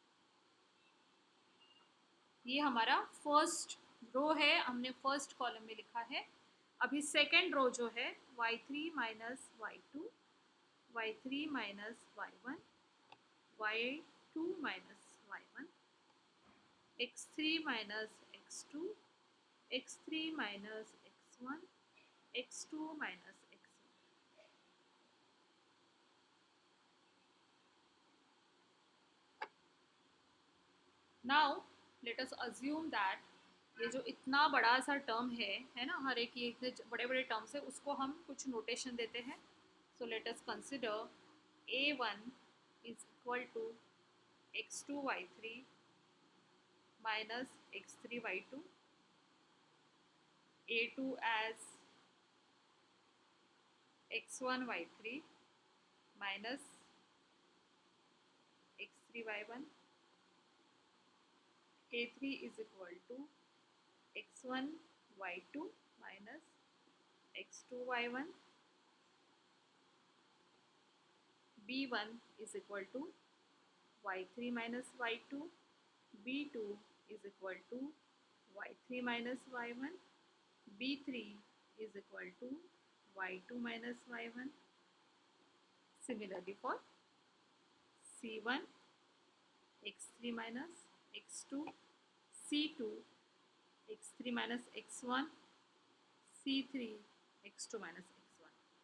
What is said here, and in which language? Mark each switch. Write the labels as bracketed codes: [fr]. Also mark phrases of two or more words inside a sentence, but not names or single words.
[hi] ये हमारा [en] first row [hi] है, हमने [en] first column [hi] में लिखा है. [en] अभी second row [hi] जो है [en] y3 minus y2, y3 minus y1, y2 minus y1, x3 minus x2, x3 minus x1, x2 minus x1. now let us assume that [hi] ये जो इतना बड़ा सा टर्म है ना, हर एक ये इतने बड़े बड़े टर्म्स है, उसको हम कुछ नोटेशन देते हैं. [en] so let us consider a1 is equal to x2 y3 minus x3 y2, a2 as x1 y3 माइनस x3 y1, a3 is equal to x1 y2 minus x2 y1, b1 is equal to y3 minus y2, b2 is equal to y3 minus y1, b3 is equal to y2 minus y1. Similarly for c1 x3 minus x2, c2 x3 minus x1, c3 x2 minus x1.